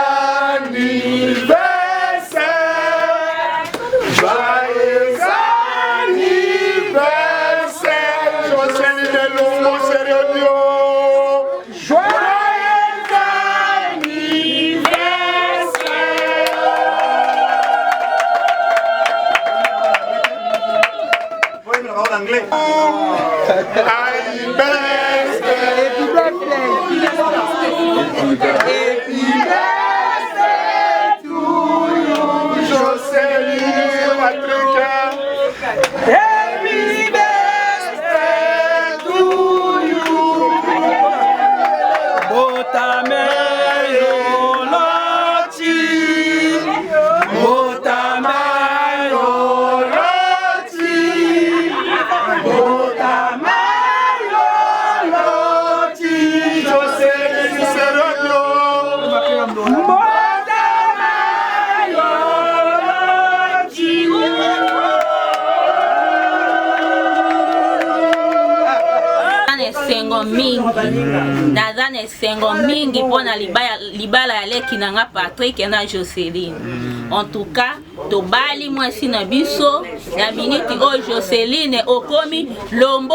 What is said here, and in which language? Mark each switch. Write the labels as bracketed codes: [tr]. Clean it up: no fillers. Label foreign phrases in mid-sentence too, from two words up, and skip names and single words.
[fr] anniversaire, joyeux anniversaire, Jocelyne Lombo Serodio, joyeux anniversaire. [en] Happy birthday to you, Jocelyne Patrick. Happy birthday to you. [ln] Botameyo Loti, Botameyo Loti, Botameyo Loti, Jocelyne Serodio, Botameyo Loti. Esengo mingi naza na esengo mingi mpona libala ya leki na nga Patrick na Jocelyne. [fr] En tout cas [ln] tobali mwasi na biso na miniti oyo Jocelyne okomi Lombo